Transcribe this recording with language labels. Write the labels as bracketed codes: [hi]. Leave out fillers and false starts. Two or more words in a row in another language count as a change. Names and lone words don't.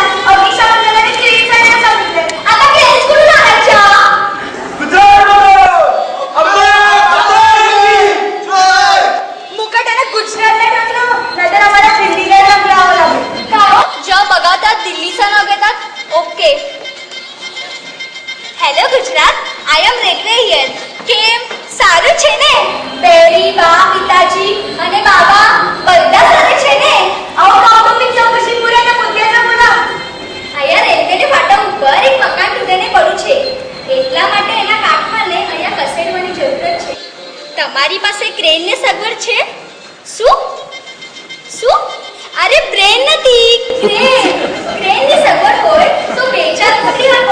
[mr] अग्निशमन दलाने क्रेन चढायला सांगितलंय. आता क्रेन्स कुठून आणायच्या? मुकाट्याने गुजरातला टाकलं, नाहीतर आम्हाला दिल्लीला टाकलं लागेल. काय ज्या बघा त्या दिल्लीचा नाव घेतात. ओके. [en] Hello Gujarat, I am railway here. [gu] કેમ સારું છે ને? બેરી બા પિતાજી અને બાબા બધા સાથે છે ને? [mr] अहो कौटुंबिक चौकशी पुऱ्या मुद्द्याचा बोला. [gu] અહીંયા રેલવેને ફાટા ઉપર એક મકાન તૂટીને પડ્યું છે. એટલા માટે એના કારખાને અહીંયા ખસેડવાની જરૂરત છે. તમારી પાસે ક્રેનની સગવડ છે? શું? શું? અરે બ્રેન નથી, ક્રેન. ક્રેનની સગવડ હોય તો 2-4 નોકરી આપો.